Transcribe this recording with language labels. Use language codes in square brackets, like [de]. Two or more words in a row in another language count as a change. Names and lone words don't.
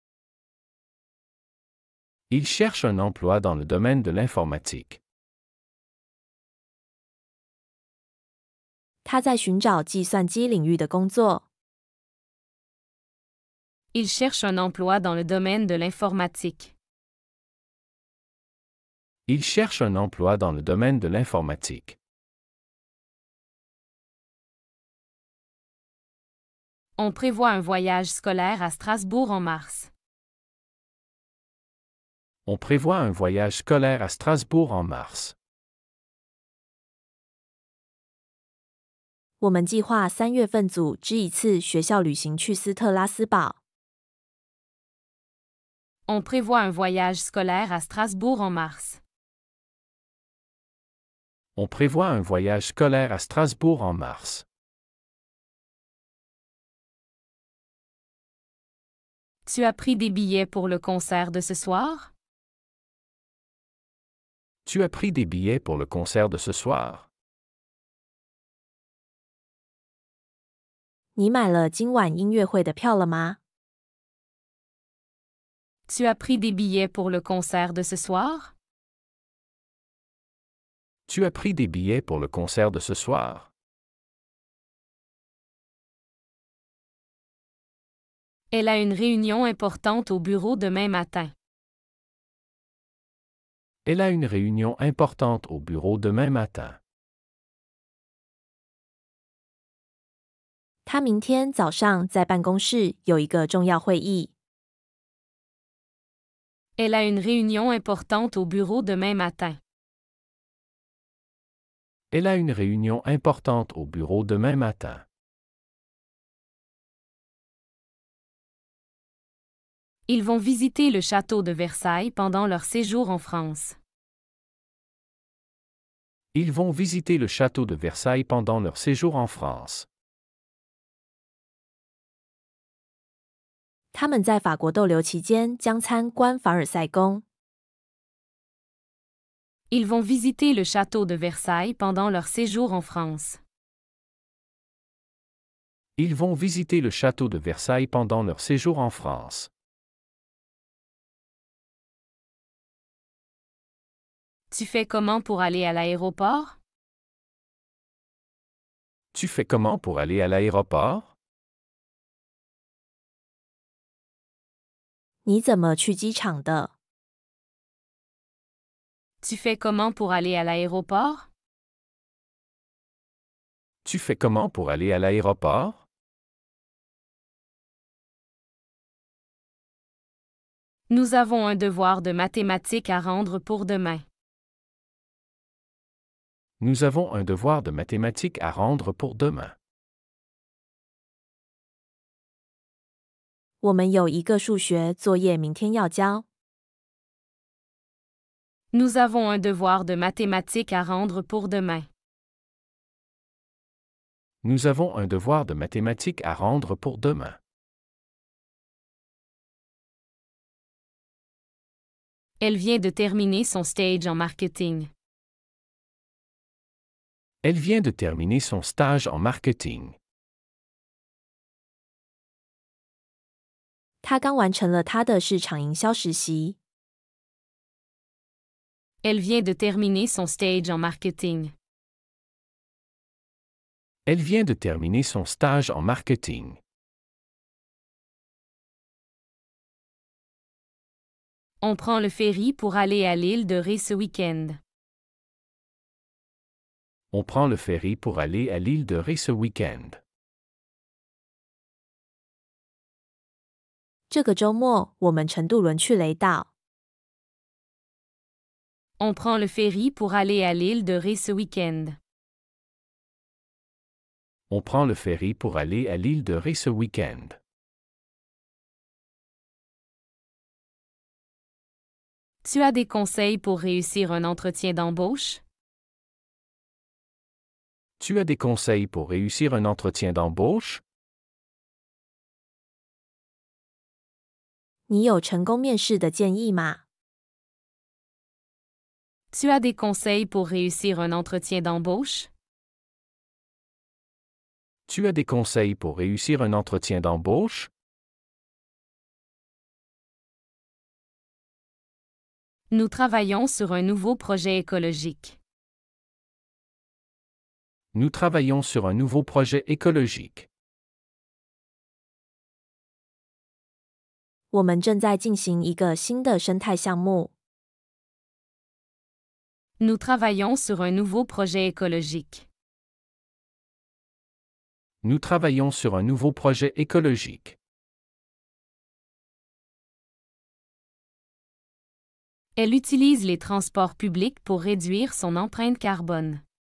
[fr] Il cherche un emploi dans le domaine de l'informatique. [zh] 他在寻找计算机领域的工作。 [fr] Il cherche un emploi dans le domaine de l'informatique. Il cherche un emploi dans le domaine de l'informatique. On prévoit un voyage scolaire à Strasbourg en mars. On prévoit un voyage scolaire à Strasbourg en mars. [zh] 我们计划3月份组织一次学校旅行去斯特拉斯堡。 [fr] On prévoit un voyage scolaire à Strasbourg en mars. On prévoit un voyage scolaire à Strasbourg en mars. Tu as pris des billets pour le concert de ce soir? Tu as pris des billets pour le concert de ce soir? [zh] 你买了今晚音乐会的票了吗？ [fr] Tu as pris des billets pour le concert de ce soir? Tu as pris des billets pour le concert de ce soir? Elle a une réunion importante au bureau demain matin. Elle a une réunion importante au bureau demain matin. [zh] 他明天早上在办公室有一个重要会议。 [fr] Elle a une réunion importante au bureau demain matin. Elle a une réunion importante au bureau demain matin. Ils vont visiter le château de Versailles pendant leur séjour en France. Ils vont visiter le château de Versailles pendant leur séjour en France. [zh] 他们在法国逗留期间将参观凡尔赛宫。 [fr] Ils vont visiter le château de Versailles pendant leur séjour en France. Ils vont visiter le château de Versailles pendant leur séjour en France. Tu fais comment pour aller à l'aéroport? Tu fais comment pour aller à l'aéroport? [zh] 你怎么去机场的？ [fr] Tu fais comment pour aller à l'aéroport? Tu fais comment pour aller à l'aéroport? Nous avons un devoir de mathématiques à rendre pour demain. Nous avons un devoir de mathématiques à rendre pour demain. [zh] 我们有一个数学作业明天要交。 [fr] Nous avons un devoir de mathématiques à rendre pour demain. Nous avons un devoir de mathématiques à rendre pour demain. Elle vient de terminer son stage en marketing. Elle vient de terminer son stage en marketing. [zh] 他刚完成了他的市场营销实习。 [fr] Elle vient de terminer son stage en marketing. Elle vient de terminer son stage en marketing. On prend le ferry pour aller à l'île de Ré ce week-end. On prend le ferry pour aller à l'île de Ré ce week-end. [zh] 这个周末，我们乘渡轮去雷岛。 [fr] On prend le ferry pour aller à l'île de Ré ce week-end. On prend le ferry pour aller à l'île de Ré ce week-end. Tu as des conseils pour réussir un entretien d'embauche? Tu as des conseils pour réussir un entretien d'embauche? [zh] 你有成功面试的建议吗？ [fr] Tu as des conseils pour réussir un entretien d'embauche? Tu as des conseils pour réussir un entretien d'embauche? Nous travaillons sur un nouveau projet écologique. Nous travaillons sur un nouveau projet écologique. [zh] 我们正在进行一个新的生态项目。 [fr] Nous travaillons sur un nouveau projet écologique. Nous travaillons sur un nouveau projet écologique. Elle utilise les transports publics pour réduire son empreinte carbone.